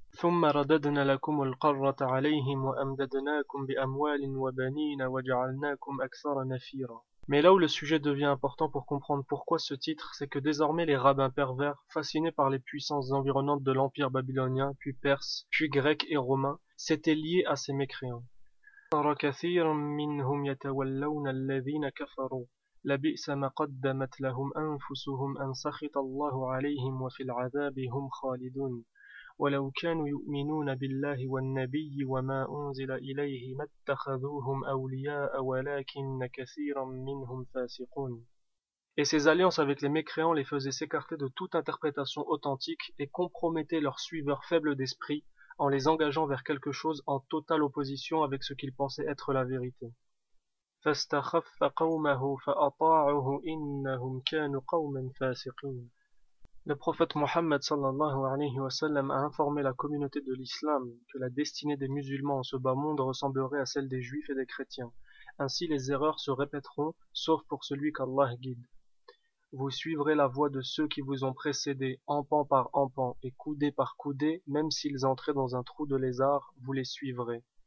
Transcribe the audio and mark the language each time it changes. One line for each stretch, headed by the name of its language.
Arabic: ثُمَّ رَدَدْنَا لَكُمُ الْقَرَّةَ عَلَيْهِمْ وَأَمْدَدْنَاكُمْ بِأَمْوَالٍ وَبَنِينَ وَجَعَلْنَاكُمْ أَكْثَرَ نَفِيرًا.
French: Mais là où le sujet devient important pour comprendre pourquoi ce titre, c'est que désormais les rabbins pervers, fascinés par les puissances environnantes de l'empire babylonien, puis perse, puis grec et romain, s'étaient liés à ces mécréants.
Arabic: تَرَى كَثِيرًا مِّنْهُمْ يَتَوَلَّوْنَ الَّذِينَ كَفَرُوا لبئس ما قدمت لهم أنفسهم أن سخط الله عليهم وفي العذاب هم خالدون ولو كانوا يؤمنون بالله والنبي وما أنزل إليه ما اتخذوهم أولياء ولكن كثيرا منهم فاسقون.
French: Et ces alliances avec les mécréants les faisaient s'écarter de toute interprétation authentique et compromettaient leurs suiveurs faibles d'esprit en les engageant vers quelque chose en totale opposition avec ce qu'ils pensaient être la vérité.
Arabic: فاستخف قومه فأطاعوه إنهم كانوا قوما فاسقين.
French: Le prophète Mohammed sallallahu alayhi wa sallam a informé la communauté de l'islam que la destinée des musulmans en ce bas monde ressemblerait à celle des juifs et des chrétiens. Ainsi les erreurs se répéteront, sauf pour celui qu'Allah guide. Vous suivrez la voie de ceux qui vous ont précédés, empan par empan et coudé par coudé, même s'ils entraient dans un trou de lézard, vous les suivrez.